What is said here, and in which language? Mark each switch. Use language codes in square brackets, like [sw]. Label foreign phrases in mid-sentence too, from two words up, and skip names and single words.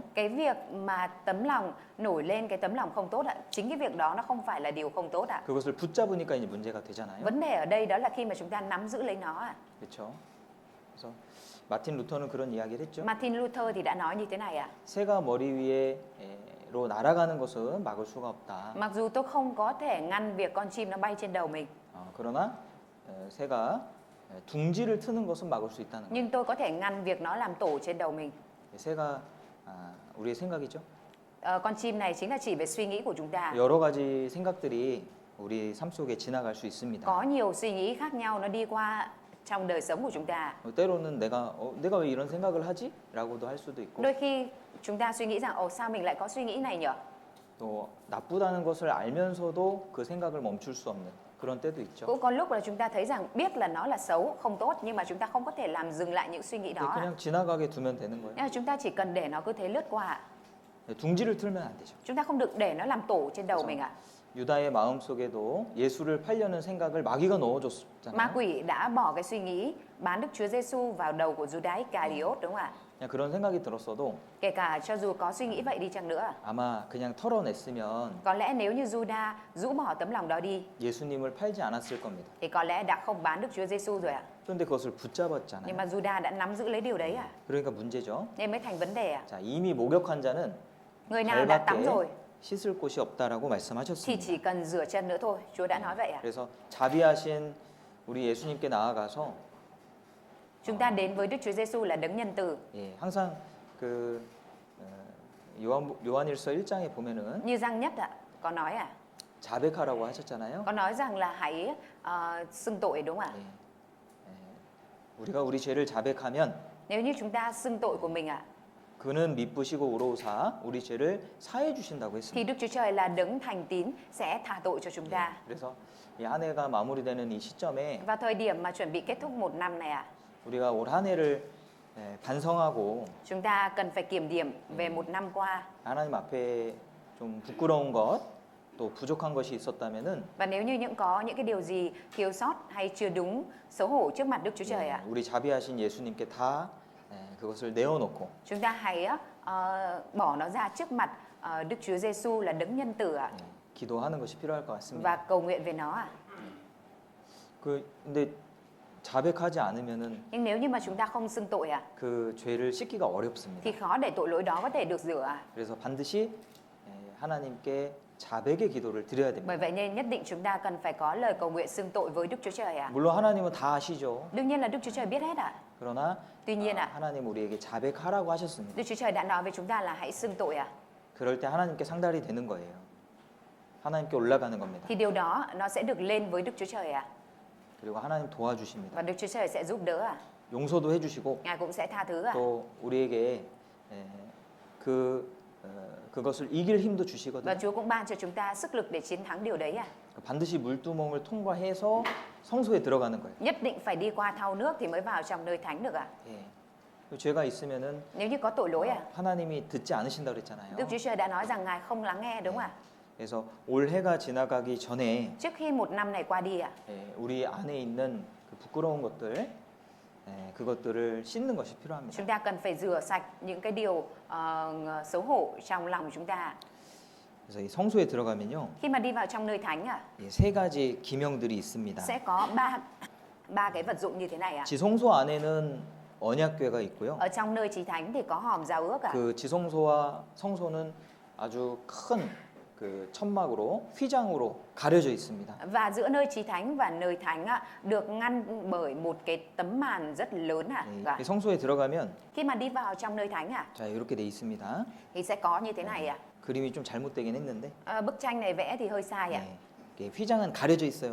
[vi] Cái việc mà tấm lòng nổi lên cái tấm lòng không tốt ạ, chính cái việc đó nó không phải là điều không tốt ạ. [ko] 그것을 붙잡으니까 이제 문제가 되잖아요. [vi] Vấn đề ở đây đó là khi mà chúng ta nắm giữ lấy nó ạ. [ko] 그렇죠. 그래서 마틴 루터는 그런 이야기를 했죠. [vi] Martin Luther thì đã nói như thế này ạ. [ko] 새가 머리 위에로 날아가는 것은 막을 수가 없다. [vi] Mặc dù tôi không có thể ngăn việc con chim nó bay trên đầu mình, [ko] 그러나 새가 둥지를 트는 것은 막을 수 있다는 거예요. [vi] Nhưng tôi có thể ngăn việc nó làm tổ trên đầu mình. [ko] 새가 우리의 생각이죠. [vi] Con chim này chính là chỉ về suy nghĩ của chúng ta. [ko] 여러 가지 생각들이 우리 삶 속에 지나갈 수 있습니다. [vi] Có nhiều suy nghĩ khác nhau nó đi qua trong đời sống của chúng ta. [ko] 때로는 내가 왜 이런 생각을 하지? 라고도 할 수도 있고 [vi] Đôi khi chúng ta suy nghĩ rằng sao mình lại có suy nghĩ này nhỉ? [ko] 또 나쁘다는 것을 알면서도 그 생각을 멈출 수 없는 그런 때도 있죠. [vi] Cũng có lúc là chúng ta thấy rằng biết là nó là xấu, không tốt nhưng mà chúng ta không có thể làm dừng lại những suy nghĩ đó. [ko] 그냥 지나가게 두면 되는 거예요. [vi] Nên là chúng ta chỉ cần để nó cứ thế lướt qua. [ko] 둥지를 틀면 안 되죠. [vi] Chúng ta không được để nó làm tổ trên đầu mình ạ. [ko] 유다의 마음 속에도 예수를 팔려는 생각을 마귀가 [vi] Ma [ko] 넣어줬잖아요. [vi] quỷ đã bỏ cái suy nghĩ bán Đức Chúa Giêsu vào đầu của Judas Iscariot đúng không ạ? [ko] 그냥 그런 생각이 들었어도 [vi] Kể cả cho dù có suy nghĩ vậy đi chăng nữa, [ko] 아마 그냥 털어냈으면 [vi] có lẽ nếu như Judas rũ bỏ tấm lòng đó đi [ko] 예수님을 팔지 않았을 겁니다. [vi] thì có lẽ đã không bán Đức Chúa Giêsu rồi ạ. [ko] 그런데 그것을 붙잡았잖아요. [vi] Nhưng mà Judas đã nắm giữ lấy điều đấy ạ. [ko] 그러니까 문제죠. [vi] Nên mới thành vấn đề ạ. [ko] 자, 이미 목욕한 자는 [vi] Người nào đã tắm rồi [ko] 씻을 곳이 없다라고 [vi] thì [ko] 말씀하셨습니다. [vi] chỉ cần rửa chân nữa thôi. Chúa đã nói vậy ạ. [ko] 그래서 자비하신 우리 예수님께 나아가서 [vi] Chúng ta đến với Đức Chúa Giêsu là đấng nhân từ. [ko] 예, 항상 그 요한일서 1장에 보면은 [vi] Như Giăng Nhất ạ, có nói ạ. [ko] 자백하라고 하셨잖아요. [vi] Có nói rằng là hãy xưng tội đúng không ạ? [ko] 예, 우리가 우리 죄를 자백하면 [vi] Nếu như chúng ta xưng tội của mình ạ, [ko] 그는 미쁘시고 의로우사 우리 죄를 사해 주신다고 [vi] thì [ko] 했습니다. [vi] Đức Chúa Trời là đấng thành tín sẽ tha tội cho chúng ta. [ko] 그래서 이 한 해가 마무리되는 이 시점에 [vi] Vào thời điểm mà chuẩn bị kết thúc một năm này ạ, [ko] 우리가 올 한 해를 반성하고 [vi] chúng ta cần phải kiểm điểm về một năm qua. [ko] 하나님 앞에 좀 부끄러운 것, 또 부족한 것이 있었다면은 [vi] Và nếu như có những cái điều gì thiếu sót hay chưa đúng, xấu hổ trước mặt Đức Chúa Trời ạ, [ko] 우리 자비하신 예수님께 다 그것을 내어놓고 [vi] chúng ta hãy bỏ nó ra trước mặt Đức Chúa Giêsu là đấng nhân từ ạ, [ko] 기도하는 것이 필요할 것 같습니다. [vi] và cầu nguyện về nó ạ. [ko] 근데 자백하지 않으면은 [vi] Nhưng nếu như mà chúng ta không xưng tội ạ, [ko] 그 죄를 씻기가 어렵습니다. [vi] thì khó để tội lỗi đó có thể được rửa ạ. [ko] 그래서 반드시 하나님께 자백의 기도를 드려야 됩니다. [vi] Bởi vậy nên nhất định chúng ta cần phải có lời cầu nguyện xưng tội với Đức Chúa Trời ạ. [ko] 물론 하나님은 다 아시죠. [vi] Đương nhiên là Đức Chúa Trời biết hết ạ. [ko] 그러나 [vi] Tuy nhiên ạ, [ko] 하나님 우리에게 자백하라고 하셨습니다. [vi] Đức Chúa Trời đã nói với chúng ta là hãy xưng tội ạ. [ko] 그럴 때 하나님께 상달이 되는 거예요. 하나님께 올라가는 겁니다. [vi] Thì điều đó nó sẽ được lên với Đức Chúa Trời ạ. [ko] 그리고 하나님 도와주십니다. [vi] Và Đức Chúa Trời sẽ giúp đỡ ạ. [ko] 용서도 해주시고 [vi] Ngài cũng sẽ tha thứ ạ. [ko] 또 우리에게 그것을 이길 힘도 [vi] Và [ko] 주시거든요. [vi] Chúa cũng ban cho chúng ta sức lực để chiến thắng điều đấy ạ. [ko] 반드시 물두멍을 통과해서 성소에 들어가는 거예요. [vi] Nhất định phải đi qua thau nước thì mới vào trong nơi thánh được ạ. [ko] 예. 죄가 있으면은 [vi] Nếu như có tội lỗi ạ, [ko] 하나님이 듣지 않으신다고 그랬잖아요. [vi] Đức Chúa Trời đã nói rằng Ngài không lắng nghe đúng không ạ? [ko] 그래서 올 해가 지나가기 전에 [vi] Trước khi một năm này qua đi ạ, [ko] 우리 안에 있는 그 부끄러운 것들, 그것들을 씻는 것이 필요합니다. [vi] chúng ta cần phải rửa sạch những cái điều xấu hổ trong lòng chúng ta. [ko] 그래서 이 성소에 들어가면요, [vi] Khi mà đi vào trong nơi thánh ạ, [ko] 세 가지 기명들이 있습니다. [vi] sẽ có ba cái vật dụng như thế này ạ. [ko] 지성소 안에는 언약궤가 있고요. [vi] Ở trong nơi chí thánh thì có hòm giao ước ạ. [ko] 그 지성소와 성소는 아주 큰 그 천막으로 휘장으로 가려져 있습니다. [vi] Và giữa nơi chí thánh và nơi thánh ạ, được ngăn bởi một cái tấm màn rất lớn ạ. [ko] 이 성소에 들어가면 [vi] Khi mà đi vào trong nơi thánh ạ, [ko] 자 이렇게 돼 있습니다. [vi] thì sẽ có như thế này ạ. [ko] 그림이 좀 잘못되긴 했는데 [vi] Bức tranh này vẽ thì hơi sai ạ. [ko] 이게 휘장은 가려져 있어요.